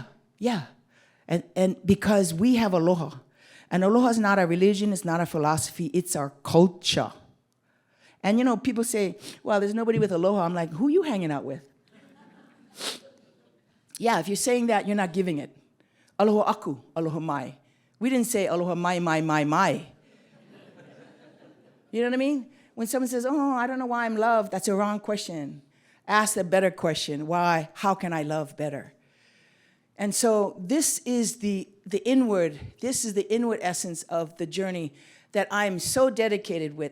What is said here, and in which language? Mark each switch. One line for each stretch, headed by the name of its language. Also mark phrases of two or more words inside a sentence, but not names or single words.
English: And because we have aloha. And aloha is not a religion, it's not a philosophy, it's our culture. And you know, people say, well, there's nobody with aloha. I'm like, who are you hanging out with? Yeah, if you're saying that, you're not giving it.
Hawaiian: Aloha aku, aloha mai.
English: We didn't say
Hawaiian: aloha mai.
English: You know what I mean? When someone says, oh, I don't know why I'm loved, that's a wrong question. Ask a better question. Why? How can I love better? And so this is the inward essence of the journey that I'm so dedicated with.